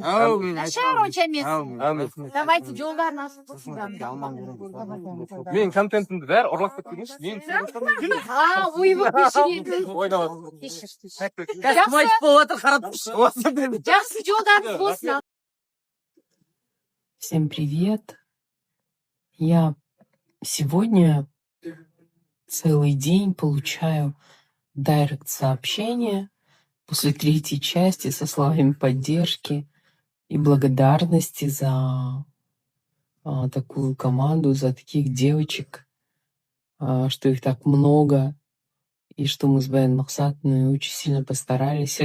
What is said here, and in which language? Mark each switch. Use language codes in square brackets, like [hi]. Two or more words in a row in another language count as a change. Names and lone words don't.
[kk] Нашар онша емес. Давайте жолдарын ашып қойсын. мен контентімді бәрі ұрлап кеткеніңіз мен Ойбай кешірейін. ойнап Жақсы жолдарыңыз болсын. [ru] Всем привет. Я сегодня целый день получаю дайрект-сообщения после 3-й части со словами поддержки и благодарности за такую команду, за таких девочек, что их так много, и что мы с Баян Махсатовной очень сильно постарались.